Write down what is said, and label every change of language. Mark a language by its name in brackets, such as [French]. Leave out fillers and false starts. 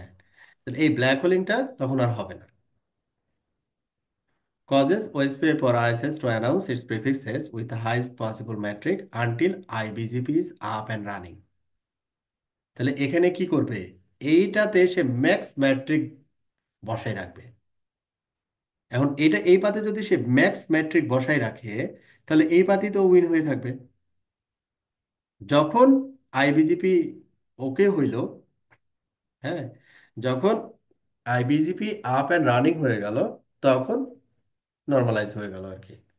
[Bangla] হ্যাঁ, তাহলে এই ব্ল্যাক হোলিংটা তখন আর হবে না। [English] Causes OSPF or ISS to announce its prefixes with the highest possible metric until IBGP is up and running. [Bangla] তাহলে এখানে কি করবে, এইটাতে সে ম্যাক্স ম্যাট্রিক বসায় রাখবে। এখন এটা এই পাতে যদি সে ম্যাক্স ম্যাট্রিক বসায় রাখে, তাহলে এই পাতি তো উইন হয়ে থাকবে। যখন আইবিজিপি ওকে হইল, হ্যাঁ, যখন আইবিজিপি আপ অ্যান্ড রানিং হয়ে গেল, তখন নর্মালাইজ হয়ে গেল আর কি।